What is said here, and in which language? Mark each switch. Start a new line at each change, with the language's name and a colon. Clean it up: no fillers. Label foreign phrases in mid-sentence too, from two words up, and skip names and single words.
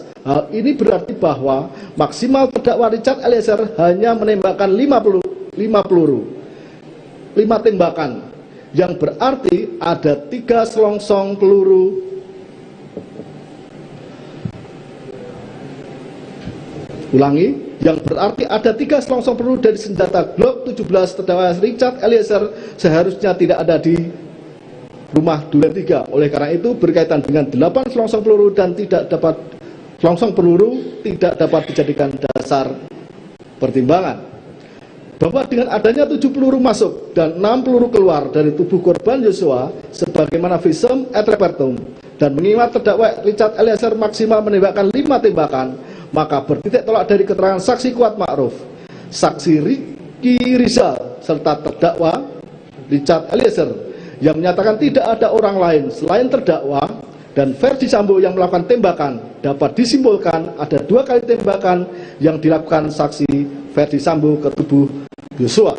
Indonesian: Hal ini berarti bahwa maksimal terdakwa Richard Eliezer hanya menembakkan 5 tembakan, yang berarti ada 3 selongsong peluru yang berarti ada 3 selongsong peluru dari senjata Glock 17 terdakwa Richard Eliezer seharusnya tidak ada di rumah Duren 3. Oleh karena itu, berkaitan dengan 8 selongsong peluru dan selongsong peluru tidak dapat dijadikan dasar pertimbangan. Bahwa dengan adanya 7 peluru masuk dan 6 peluru keluar dari tubuh korban Yosua sebagaimana
Latin: visum et
Indonesian: repertum, dan mengingat terdakwa Richard Eliezer maksimal menembakkan 5 tembakan, maka bertitik tolak dari keterangan saksi Kuat Ma'ruf, saksi Ricky Rizal, serta terdakwa Richard Eliezer yang menyatakan tidak ada orang lain selain terdakwa dan Ferdi Sambo yang melakukan tembakan, dapat disimpulkan ada 2 kali tembakan yang dilakukan saksi Ferdi Sambo ke tubuh Yosua.